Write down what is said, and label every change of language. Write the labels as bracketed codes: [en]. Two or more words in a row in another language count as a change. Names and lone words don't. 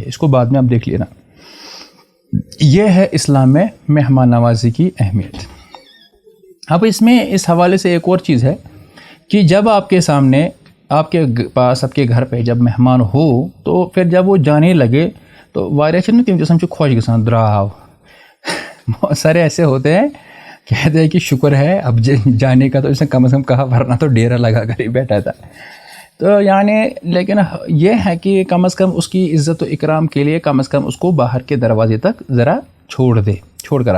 [ur] اس کو بعد میں آپ دیکھ لینا. یہ ہے اسلام میں مہمان نوازی کی اہمیت. اب اس میں اس حوالے سے ایک اور چیز ہے کہ جب آپ کے سامنے، آپ کے پاس، آپ کے گھر پہ جب مہمان ہو تو پھر جب وہ جانے لگے تو [ks] واریاہ چھن تم جسم خوش گسان دراو. [ur] بہت سارے ایسے ہوتے ہیں کہتے ہیں کہ شکر ہے اب جانے کا، تو اس نے کم از کم کہا ورنہ تو ڈیرا لگا کر ہی بیٹھا تھا. تو یعنی لیکن یہ ہے کہ کم از کم اس کی عزت و اکرام کے لیے کم از کم اس کو باہر کے دروازے تک ذرا چھوڑ کر آئے۔